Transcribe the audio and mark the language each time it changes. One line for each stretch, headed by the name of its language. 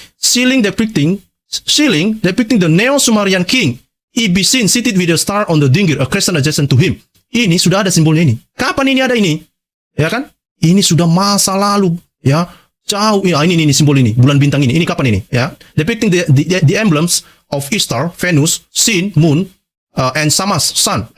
English: Ceiling depicting the Neo-Sumerian king. Ibisin seated with a star on the dingir, a crescent adjacent to him.
Indonesian: Ini sudah ada simbolnya ini. Kapan ini ada ini? Ya kan? Ini sudah masa lalu, ya. Jauh, ya ini simbol ini, bulan bintang ini kapan ini, ya?
English: Depicting the emblems of Ishtar, Venus, Sin, Moon, and Samas, Sun.